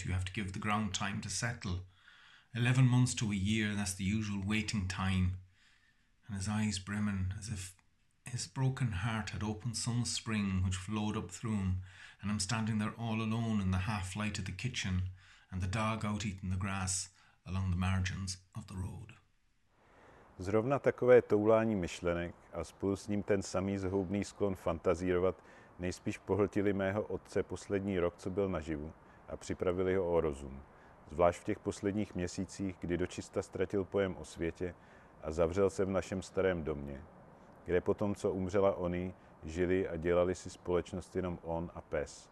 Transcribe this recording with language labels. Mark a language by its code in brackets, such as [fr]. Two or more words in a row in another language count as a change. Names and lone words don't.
[en] You have to give the ground time to settle. 11 months to a year, that's the usual waiting time." And his eyes brimming, as if his broken heart had opened some spring which flowed up through him, and I'm standing there all alone in the half light of the kitchen, and the dog out eating the grass along the margins of the road. [cs] Zrovna takové toulání myšlenek a spolu s ním ten samý zhoubný sklon fantazírovat nejspíš pohltili mého otce poslední rok, co byl naživu, a připravili ho o rozum. Zvlášť v těch posledních měsících, kdy dočista ztratil pojem o světě a zavřel se v našem starém domě, kde potom, co umřela Oni, žili a dělali si společnost jenom on a pes.